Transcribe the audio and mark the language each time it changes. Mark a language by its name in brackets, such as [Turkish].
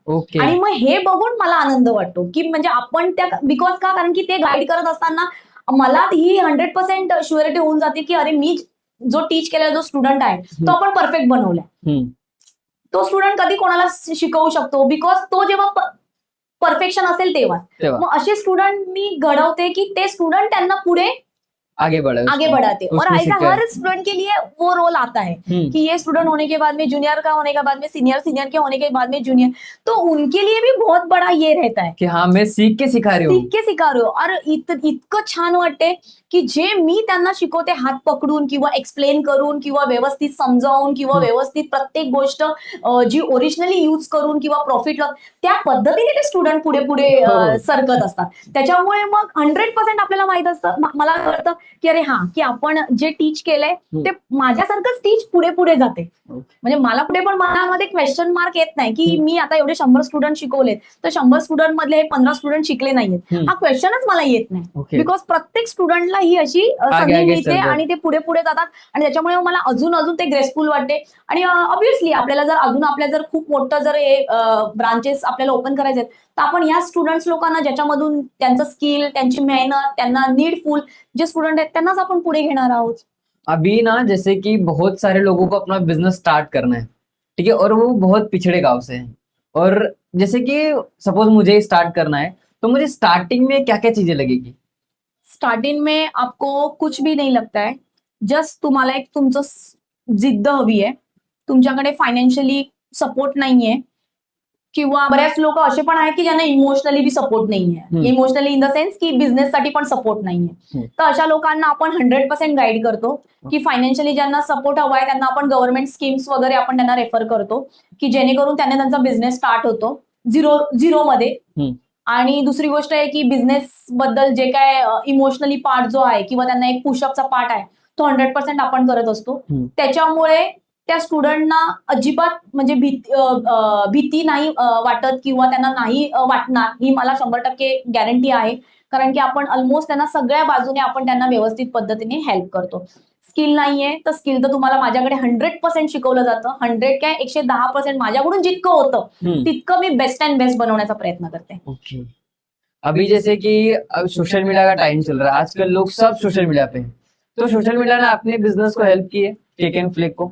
[Marathi] आणि मग हे बघून मला आनंद वाटतो की म्हणजे आपण त्या, बिकॉज का, कारण की ते गाईड करत असताना मला ही 100% शुअरिटी होऊन जाते की अरे मी जो टीच केलेला जो स्टुडंट आहे तो आपण परफेक्ट बनवलाय. तो स्टुडंट कधी कोणाला शिकवू शकतो, बिकॉज तो जेव्हा परफेक्शन असेल तेव्हा. मग असे स्टुडंट मी घडवते की ते स्टुडंट त्यांना पुढे [Hindi] आगे बढ़े आगे उसमें। बढ़ाते और उसमें ऐसा सीखे। हर स्टूडेंट के लिए वो रोल आता है कि ये स्टूडेंट होने के बाद में जूनियर का होने के बाद में सीनियर, सीनियर के होने के बाद में जूनियर, तो उनके लिए भी बहुत बड़ा ये रहता है की हाँ मैं सीख के सिखा रही हूँ. [Marathi] शिक्के शिकारू और इतकं छान वाटते की जे मी त्यांना शिकवते हात पकडून किंवा एक्सप्लेन करून किंवा व्यवस्थित समजावून किंवा व्यवस्थित प्रत्येक गोष्ट जी ओरिजिनली यूज करून किंवा प्रॉफिट त्या पद्धतीने ते स्टुडंट पुढे पुढे हो. सरकत असतात. त्याच्यामुळे मग 100% आपल्याला माहित असतं, मला वाटतं की अरे हा की आपण जे टीच केलंय ते माझ्यासारखंच टीच पुढे पुढे जाते. म्हणजे मला पुढे पण मनामध्ये क्वेश्चन मार्क येत नाही की मी आता एवढे 100 स्टुडंट शिकवलेत तर 100 स्टुडंट मधले 15 स्टुडंट शिकले नाहीयेत, हा क्वेश्चनच मला येत नाही. बिकॉज प्रत्येक स्टुडंटला ही अशी संधी [Hindi] आगे [Marathi] मिळते चलतात. आणि ते पुढे पुढे जातात आणि त्याच्यामुळे मला अजून अजून ते ग्रेसफुल वाटते. आणि ऑब्व्हियसली आपल्याला जर अजून आपल्या जर खूप मोठं जर हे ब्रांचेस आपल्याला ओपन करायचे आहेत तर आपण ह्या स्टुडंट्स लोकांना ज्याच्यामधून त्यांचं स्किल, त्यांची मेहनत, त्यांना नीडफुल जे स्टुडंट आहेत त्यांनाच आपण पुढे घेणार आहोत. [Hindi] अभी ना जैसे कि बहुत सारे लोगों को अपना बिजनेस स्टार्ट करना है, ठीक है, और वो बहुत पिछड़े गांव से हैं, और जैसे कि सपोज मुझे स्टार्ट करना है तो मुझे स्टार्टिंग में क्या क्या चीजें लगेगी? स्टार्टिंग में आपको कुछ भी नहीं लगता है, [Marathi] जस्ट तुम्हाला एक तुमचं जिद्द हवी आहे, तुमच्याकडे फायनान्शियली सपोर्ट नाहीये किंवा बऱ्याच लोक असे पण आहेत की ज्यांना इमोशनली बी सपोर्ट नाहीये, इमोशनली इन द सेन्स की बिझनेससाठी पण सपोर्ट नाहीये. तर अशा लोकांना आपण 100% गाईड करतो की फायनान्शियली ज्यांना सपोर्ट हवा आहे त्यांना आपण गव्हर्नमेंट स्कीम्स वगैरे आपण त्यांना रेफर करतो की जेणेकरून त्यांना त्यांचा बिझनेस स्टार्ट होतो झिरो मध्ये. आणि दुसरी गोष्ट आहे की बिझनेस बद्दल जे काय इमोशनली पार्ट जो आहे किंवा त्यांना एक पुशअपचा पार्ट आहे तो 100% आपण करत असतो. त्याच्यामुळे त्या स्टुडंटना अजिबात म्हणजे भीती नाही वाटत किंवा त्यांना नाही वाटणार ही मला 100% गॅरंटी आहे. कारण की आपण ऑलमोस्ट त्यांना सगळ्या बाजूने आपण त्यांना व्यवस्थित पद्धतीने हेल्प करतो. स्किल नाहीये तर स्किल तर तुम्हाला माझ्याकडे 100% शिकवलं जातं. 100 काय 110% माझ्याकडून जितकं होतं तितकं मी बेस्ट अँड बेस्ट बनवण्याचा प्रयत्न करते. [English] Okay. [Hindi] अभी जैसे कि अब सोशल मीडिया का टाइम चल रहा है, आजकल लोग सब सोशल मीडिया पे हैं, तो सोशल मीडिया ने अपने बिजनेस को हेल्प की है केक एंड फ्लेक को?